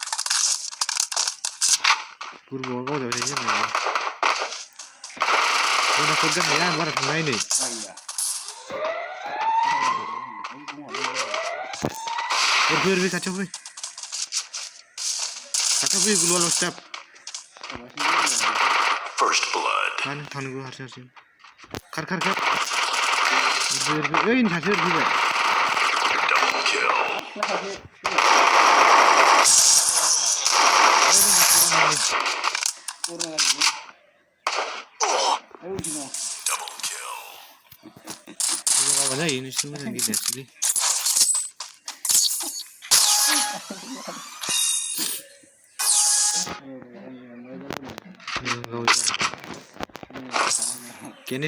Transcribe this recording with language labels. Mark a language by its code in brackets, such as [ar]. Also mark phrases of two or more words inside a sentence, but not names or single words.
[brx] गुरबुआ गावजाबाय थायो जोंना गनाखौ गारनाया आं बारा थांनाय नै फै खाथियाव फै गुलुवाल' स्टाफ [en] First blood. [brx] मानो थांनांगौ हारसिं हारसिं खार खार खार ओइ सासे फैबाय [en] Double kill. Double kill. [brx] माबा जायो नोंसोर मोजां गेलेयासैलै खेनै